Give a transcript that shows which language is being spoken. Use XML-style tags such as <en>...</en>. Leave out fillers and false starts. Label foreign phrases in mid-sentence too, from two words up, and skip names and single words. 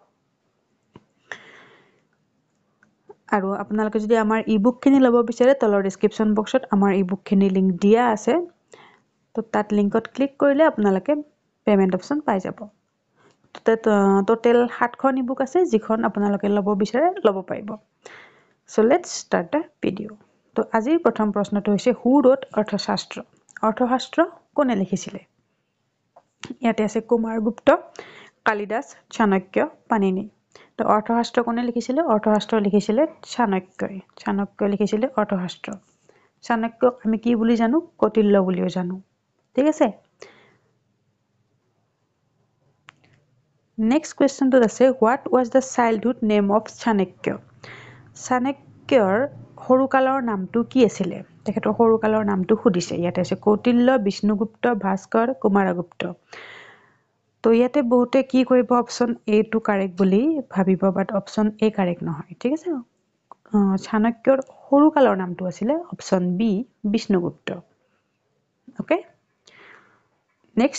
<as>আৰু আপোনালোকে যদি আমাৰ ই-বুক খিনি লব বিচাৰে তলৰ</as> <en>description boxত</en> <as>আমাৰ ই-বুক খিনি লিংক দিয়া আছে তো তাত লিংকত ক্লিক কৰিলে আপোনালোকে</as> <en>payment option</en> <as>পাই যাব টোটাল 7খন ই-বুক আছে যিখন আপোনালোকে লব বিচাৰে লব পাৰিব</as> <en>so let's start the video</en> <as>তো আজিৰ প্ৰথম প্ৰশ্নটো হৈছে</as> <en>who wrote</en> <as>অৰ্থশাস্ত্ৰ কোনে লিখিছিলে ইয়াতে আছে কুমাৰগুপ্ত কালিদাস চাণক্য পাণিনি তো অৰ্থশাস্ত্ৰ কোনে লিখিছিলে অৰ্থশাস্ত্ৰ লিখিছিলে চাণক্য লিখিছিলে অৰ্থশাস্ত্ৰ চাণক্য আমি কি বুলি জানো কৌটিল্য বুলিও জানো ঠিক আছে</as> <en>next questionটো</en> <as>আছে</as> <en>what was the childhood name of</en> <as>চাণক্যৰ সৰুকালৰ নামটো কি আছিল তেখেতৰ সৰুকালৰ নামটো খুদিছে ইয়াতে আছে কৌটিল্য বিষ্ণুগুপ্ত ভাস্কৰ কুমাৰগুপ্ত তো ইয়াতে বহুতে কি কৰিব</as> <en>option A</en> <as>টু কাৰেক্ট বুলি ভাবিব</as> <en>but option A correct</en> <as>নহয় ঠিক আছে চাণক্যৰ সৰুকালৰ নামটো আছিল</as> <en>option B</en> <as>বিষ্ণুগুপ্ত</as> <en>okay next</en>